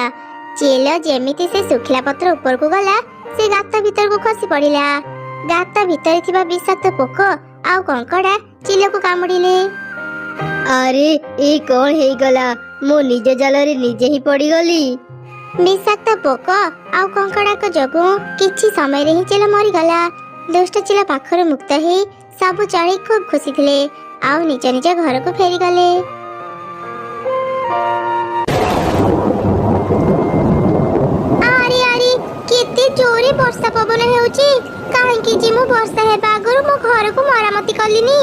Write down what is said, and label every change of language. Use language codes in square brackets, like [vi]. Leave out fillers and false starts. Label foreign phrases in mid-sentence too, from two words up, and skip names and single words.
[or] ଚିଲୋ ଯେମିତି ସେ ସୁଖିଲା ପତ୍ର ଉପର କୋ ଗଲା ସେ ଗାତ ଭିତର କୋ ଖସି ପଡ଼ିଲା। ଗାତ ଭିତର ଥିବା ବିଷାକ୍ତ ପୋକ ଆଉ କଙ୍କଡ଼ା ଚିଲୋ କୋ କାମୁଡ଼ିଲେ। ଅରେ ଏ କଣ ହେଇ ଗଲା? ମୁ ନିଜ ଜାଲରେ ନିଜେ ହିଁ ପଡ଼ି ଗଲି। ବିଷାକ୍ତ ପୋକ ଆଉ କଙ୍କଡ଼ା କୋ ଯୋଗୁ କିଛି ସମୟ ରେ ହିଁ ଚିଲୋ ମରି ଗଲା। ଦୁଷ୍ଟ ଚିଲୋ ପାଖରୁ ମୁକ୍ତ ହେ ସବୁ ଚଢ଼େଇ ଖୁବ୍ ଖୁସି ଥିଲେ ଆଉ ନିଜ ନିଜ ଘର କୋ ଫେରି ଗଲେ। ଅରେ ଅରେ କେତେ ଜୋରେ ବର୍ଷା ପବନ ହେଉଛି। କାହିଁକି ଯେ ମୁ ବର୍ଷା ହେବା ଆଗରୁ ମୋ ଘର କୋ ମରାମତି କଲିନି।